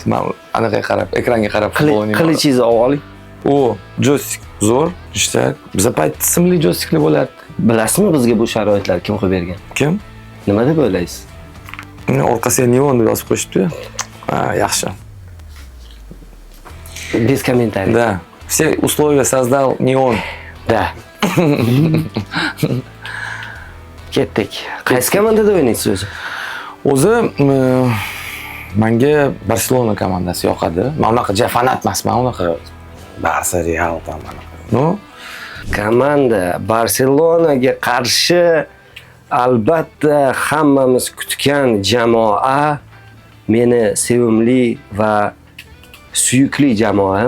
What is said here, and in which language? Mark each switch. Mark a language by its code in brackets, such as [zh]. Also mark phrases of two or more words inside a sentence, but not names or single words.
[uz] Men anaqa qarab, ekranga qarab o'ynayman. Qilichingizni olib oling. Joystick zo'r, ishda. Bizda payt simli joystiklar bo'lardi. Bilasizmi bizga bu sharoitlar kim qilib bergan? Kim? Nima deb o'ylaysiz? Orqasiga neon deb yozib qo'yishibdi. Yaxshi. [ru] Без комментариев. Да. Все условия создал неон. Да. [uz] Ketdik. Qaysi komandada o'ynaysiz o'zi? O'zi menga Barselona komandasi yoqadi. Men unaqa fanat emasman, unaqa Barsa, Real mana. No? Komanda Barselonaga qarshi albatta hammamiz kutgan jamoa, meni sevimli va suyukli jamoam.